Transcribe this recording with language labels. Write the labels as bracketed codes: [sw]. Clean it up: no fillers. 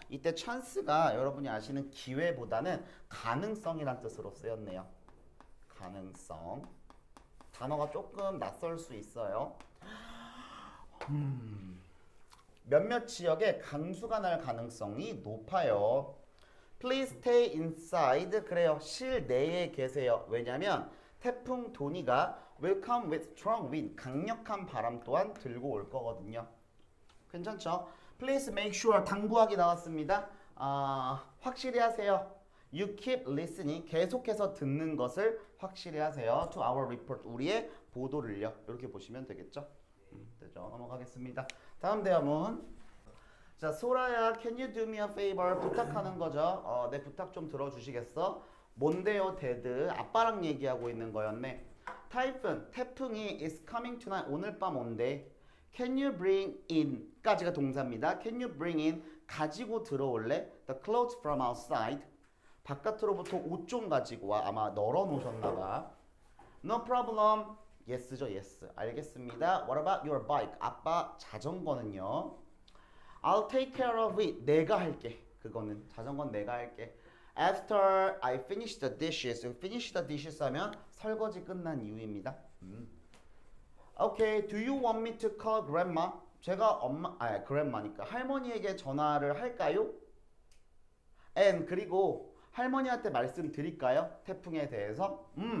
[ko] 이때 chance가 여러분이 아시는 기회보다는 가능성이란 뜻으로 쓰였네요. 가능성 단어가 조금 낯설 수 있어요. 몇몇 지역에 강수가 날 가능성이 높아요. [en] Please stay inside. [ko] 그래요. 실내에 계세요. 왜냐면 태풍 도니가 [en] will come with strong wind. [ko] 강력한 바람 또한 들고 올 거거든요. 괜찮죠? [en] Please make sure. [ko] 당부하기 나왔습니다. 확실히 하세요. [en] You keep listening. [ko] 계속해서 듣는 것을 확실히 하세요. [en] To our report. [ko] 우리의 보도를요. 이렇게 보시면 되겠죠? 되죠? 넘어가겠습니다. 다음 대화문. [en] 자, 소라야, can you do me a favor? [ko] 부탁하는 거죠. 내 부탁 좀 들어주시겠어? 뭔데요, 데드? 아빠랑 얘기하고 있는 거였네. [en] 타이푼, [ko] 태풍이 [en] is coming tonight. [ko] 오늘 밤 온대. [en] Can you bring in? [ko] 까지가 동사입니다. [en] Can you bring in? [ko] 가지고 들어올래? [en] The clothes from outside. [ko] 바깥으로부터 옷 좀 가지고 와. 아마 널어 놓으셨나 봐. [en] No problem. yes죠, yes. [ko] 알겠습니다. [en] What about your bike? [ko] 아빠 자전거는요? [en] I'll take care of it. [ko] 내가 할게. 그거는 자전거는 내가 할게. [en] After I finish the dishes. finish the dishes [ko] 하면 설거지 끝난 이후입니다. [en] Okay, do you want me to call grandma? [ko] 제가 grandma니까 할머니에게 전화를 할까요? And 그리고 할머니한테 말씀드릴까요? 태풍에 대해서.